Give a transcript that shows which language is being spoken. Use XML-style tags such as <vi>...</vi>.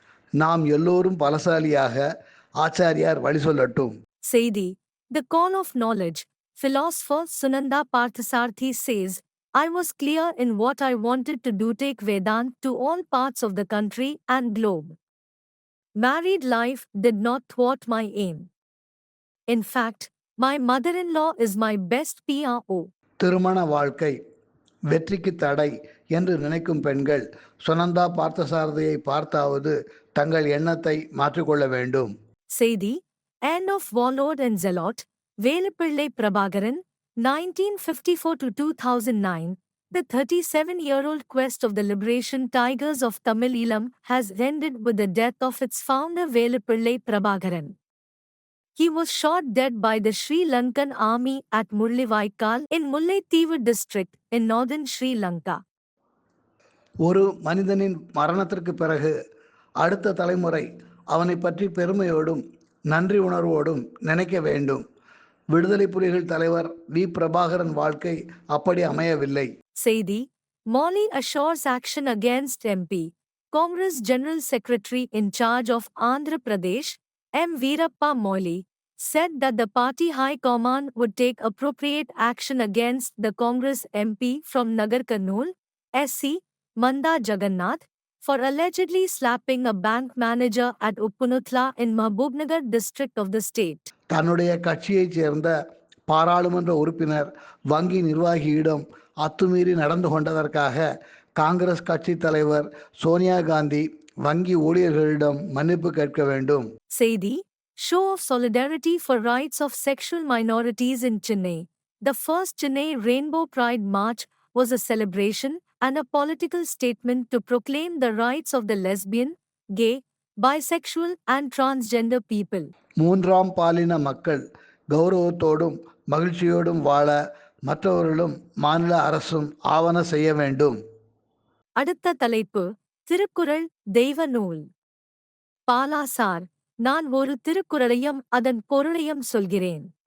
<ta>நாம் எல்லோரும் பலசாலியாக ஆச்சாரியார் வழி சொல்லட்டும். செய்தி:</ta> <en>The call of knowledge. Philosopher Sunanda Parthasarthi says, I was clear in what I wanted to do, take Vedant to all parts of the country and globe. Married life did not thwart my aim. In fact, my mother-in-law is my best PRO.</en> <ta>திருமண வாழ்க்கை வெற்றிக்கு தடை என்று நினைக்கும் பெண்கள் சுனந்தா பார்த்தசாரதியை பார்த்தாவது தங்கள் எண்ணத்தை மாற்றிக்கொள்ள வேண்டும். செய்தி:</ta> <en>End of Warlord and Zealot, Velupillai Prabhakaran, 1954-2009. The 37-year-old quest of the liberation tigers of Tamil Eelam has ended with the death of its founder Velupillai Prabhakaran. He was shot dead by the Sri Lankan army at Murlivaikal in Mullaitteevu district in northern Sri Lanka.</en> <ta>ஒரு மனிதனின் மரணத்திற்கு பிறகு அடுத்த தலைமுறை அவனை பற்றி பெருமையோடும் நன்றி உணர்வோடும் நினைக்க வேண்டும். விடுதலை புலிகள் தலைவர் வி. பிரபாகரன் வாழ்க்கை அப்படி அமையவில்லை. செய்தி:</ta> <en>Molly assures action against MP. Congress General Secretary in charge of Andhra Pradesh, M. Veerappa Moily, said that the party high command would take appropriate action against the Congress MP from Nagar Karnool, SC, Manda Jagannath, for allegedly slapping a bank manager at Uppunutla in Mahbubnagar district of the state.</en> <ta>தன்னுடைய கட்சியைச் சேர்ந்த பாராளுமன்ற உறுப்பினர் வங்கி நிர்வாகியிடம் அத்துமீறி நடந்து கொண்டதற்காக காங்கிரஸ் கட்சி தலைவர் சோனியா காந்தி வங்கி ஊழியர்களிடம் மன்னிப்பு கேட்க வேண்டும். செய்தி:</ta> <en>Show of solidarity for rights of sexual minorities in Chennai. The first Chennai Rainbow Pride March was a celebration and a political statement to proclaim the rights of the lesbian, gay, bisexual and transgender people.</en> <ta>மூன்றாம் பாலின மக்கள் கௌரவத்தோடும் மகிழ்ச்சியோடும் வாழ மற்றவர்களும் மாநில அரசும் ஆவன செய்ய வேண்டும். அடுத்த தலைப்பு: திருக்குறள் தெய்வ நூல். பாலா சார், நான் ஒரு திருக்குறளையும் அதன் பொருளையும் சொல்கிறேன்.</ta>